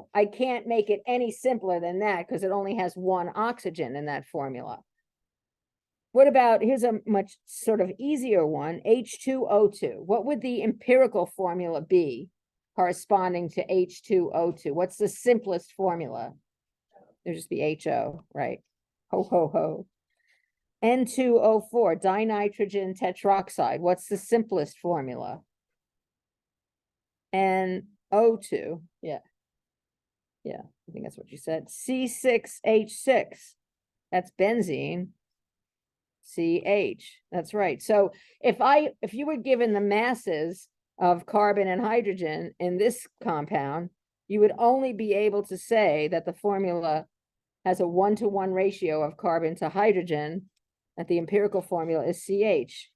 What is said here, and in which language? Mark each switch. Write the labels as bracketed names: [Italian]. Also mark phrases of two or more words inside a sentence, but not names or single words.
[English] I can't make it any simpler than that because it only has one oxygen in that formula. What about, here's a much sort of easier one, H2O2. What would the empirical formula be corresponding to H2O2? What's the simplest formula? There'd just be HO, right? Ho, ho, ho. N2O4, dinitrogen tetroxide. What's the simplest formula? NO2, yeah. Yeah, I think that's what you said. C6H6, that's benzene. CH, that's right. So if you were given the masses of carbon and hydrogen in this compound, you would only be able to say that the formula has a 1-to-1 ratio of carbon to hydrogen, that the empirical formula is CH.